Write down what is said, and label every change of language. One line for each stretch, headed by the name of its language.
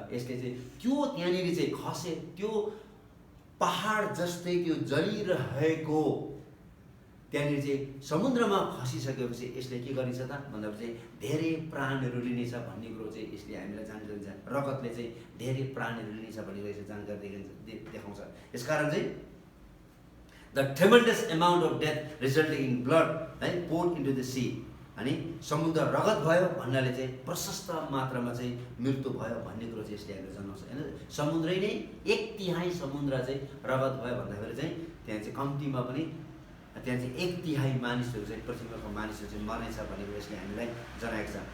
Nepali: यसले चाहिँ त्यो त्यहाँनिर चाहिँ खसे त्यो पहाड जस्तै त्यो जलिरहेको त्यहाँनिर चाहिँ समुद्रमा खसिसकेपछि यसले के गर्नेछ त भन्दाखेरि चाहिँ धेरै प्राणहरू लिनेछ भन्ने कुरो चाहिँ यसले हामीलाई जानकारी दिन्छ। रगतले चाहिँ धेरै प्राणहरू लिनेछ भन्ने कुरा यसले जानकारी देखाउँछ। यसकारण चाहिँ
English: The tremendous amount of death resulting in blood है poured into the sea.
Nepali: अनि समुद्र रगत भयो भन्नाले चाहिँ प्रशस्त मात्रामा चाहिँ मृत्यु भयो भन्ने कुरो चाहिँ यसले हामीलाई जनाउँछ होइन। समुद्रै नै 1/3 समुद्र चाहिँ रगत भयो भन्दाखेरि चाहिँ त्यहाँ चाहिँ कम्तीमा पनि त्यहाँ चाहिँ 1/3 मानिसहरू चाहिँ पृथ्वीको मानिसहरू चाहिँ मर्नेछ भन्ने कुरो यसले हामीलाई जनाएको छ।